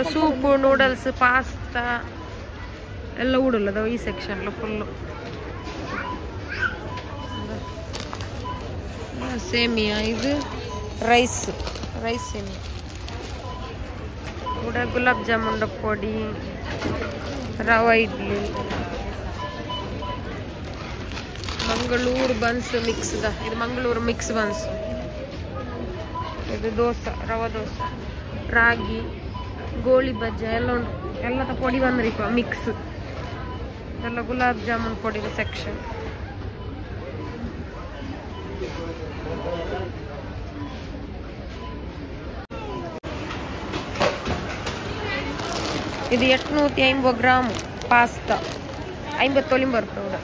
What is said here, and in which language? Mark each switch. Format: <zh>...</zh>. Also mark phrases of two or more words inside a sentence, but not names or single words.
<kn>ಸೂಪು, ನೂಡಲ್ಸ್, ಪಾಸ್ತಾ ಎಲ್ಲ ಊಡಲ್ಲದ ಈ ಸೆಕ್ಷನ್ ಫುಲ್ಲು. ಸೇಮಿಯಾ, ಇದು ರೈಸ್ ಸೇಮಿಯಾ ಕೂಡ. ಗುಲಾಬ್ ಜಾಮೂನ್ ಪೊಡಿ, ರವಾ ಇಡ್ಲಿ, ಮಂಗಳೂರು</kn> <en>buns mix.</en> <kn>ಇದು ಮಂಗಳೂರು</kn> <en>mix buns.</en> <kn>ಇದು ದೋಸೆ, ರವಾ ದೋಸೆ, ರಾಗಿ, ಗೋಳಿ ಬಜ್ಜ ಎಲ್ಲ ಉಂಟು. ಎಲ್ಲದ ಪೊಡಿ ಬಂದ್ರಿಪ್ಪ ಮಿಕ್ಸ್. ಇದೆಲ್ಲ ಗುಲಾಬ್ ಜಾಮೂನ್ ಪೊಡಿ ಸೆಕ್ಷನ್. ಇದು 850 ಗ್ರಾಮ್ ಪಾಸ್ತಾ 59 ರೂಪಾಯಿ.</kn>